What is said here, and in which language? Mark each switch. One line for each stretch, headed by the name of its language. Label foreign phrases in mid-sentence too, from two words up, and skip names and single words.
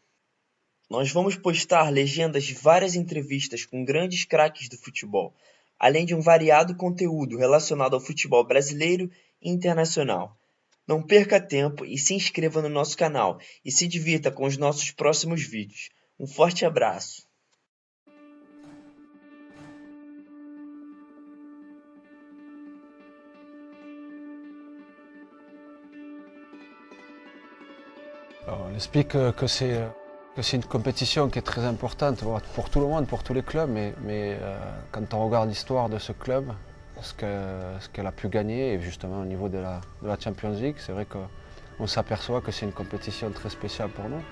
Portuguese: Nós vamos postar legendas de várias entrevistas com grandes craques do futebol, além de um variado conteúdo relacionado ao futebol brasileiro e internacional. Não perca tempo e se inscreva no nosso canal e se divirta com os nossos próximos vídeos. Um forte abraço!
French: On explique que c'est une compétition qui est très importante pour tout le monde, pour tous les clubs, mais quand on regarde l'histoire de ce club, ce qu'elle a pu gagner, et justement au niveau de la Champions League, c'est vrai qu'on s'aperçoit que c'est une compétition très spéciale pour nous.